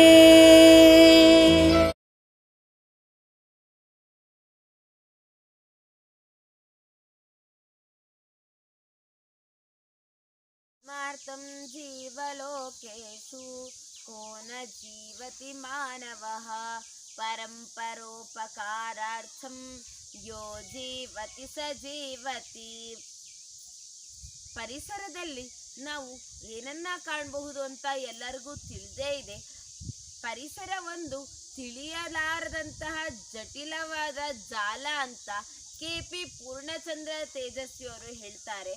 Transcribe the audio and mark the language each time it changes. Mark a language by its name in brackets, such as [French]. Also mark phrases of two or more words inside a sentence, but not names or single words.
[Sanskrit] स्मार्तं जीवलोकेषु को न जीवति मानवः परं परोपकारार्थं यो जीवति स जीवति। [Kannada] ಪರಿಸರದಲ್ಲಿ ನಾವು ಏನನ್ನ ಕಾಣಬಹುದು ಅಂತ ಎಲ್ಲರಿಗೂ ತಿಳಿದೇ ಇದೆ. ಪರಿಸರ ಒಂದು ತಿಳಿಯಲಾರದಂತಹ ಜಟಿಲವಾದ ಜಾಲ ಅಂತ KP ಪೂರ್ಣಚಂದ್ರ ತೇಜಸ್ವಿ ಅವರು ಹೇಳ್ತಾರೆ.